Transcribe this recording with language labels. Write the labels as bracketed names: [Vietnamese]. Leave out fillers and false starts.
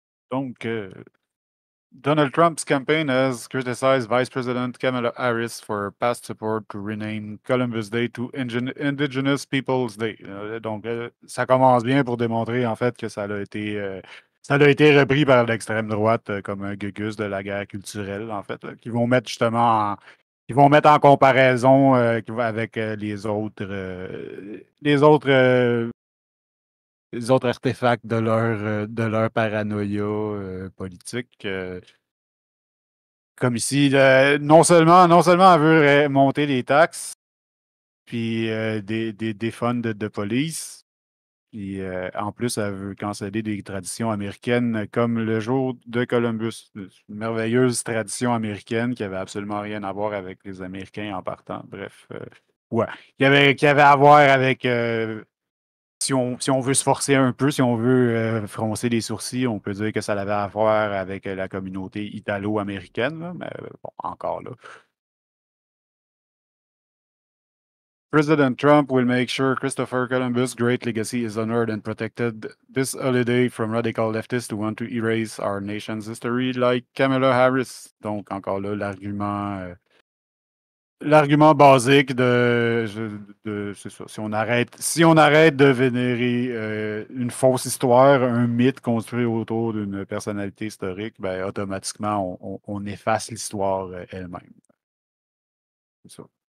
[English] Donc, Donald Trump's campaign has criticized Vice President Kamala Harris for past support to rename Columbus Day to Indigenous Peoples Day. [French] Donc, ça commence bien pour démontrer en fait que ça a été repris par l'extrême droite comme un gugus de la guerre culturelle, en fait, là, qui vont mettre justement qui vont mettre en comparaison avec les autres artefacts de leur paranoïa politique. Comme ici, non seulement elle veut monter les taxes, puis des funds de police. Puis en plus, elle veut canceller des traditions américaines comme le jour de Columbus. Une merveilleuse tradition américaine qui avait absolument rien à voir avec les Américains en partant. Bref, ouais. Qui avait à voir avec si on veut se forcer un peu, si on veut froncer les sourcils, on peut dire que ça avait à voir avec la communauté italo-américaine, là, mais bon, encore là. [English] President Trump will make sure Christopher Columbus' great legacy is honored and protected this holiday from radical leftists who want to erase our nation's history, like Kamala Harris. [French] Donc, encore là, l'argument basique c'est ça. Si on arrête de vénérer une fausse histoire, un mythe construit autour d'une personnalité historique, ben, automatiquement, on efface l'histoire elle-même. C'est ça.